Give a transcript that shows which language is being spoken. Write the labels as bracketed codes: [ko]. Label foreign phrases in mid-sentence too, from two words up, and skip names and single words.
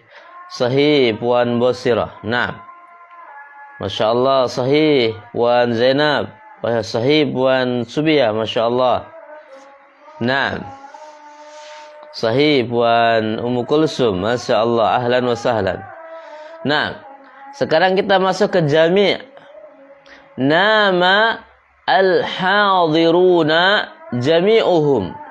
[ms] Sahih, Puan Bosirah. Nah, [ar] ما شاء الله, [ms] sahih, Puan Zainab. Sahih, Puan Subia, [ar] ما شاء الله. [ms] Nah, sahih, Puan Ummu Kulsum, [ar] ما شاء الله, أهلا وسهلا. [ms] Nah, sekarang kita masuk ke jami'. Nama [ar] الحاضرون جميعهم.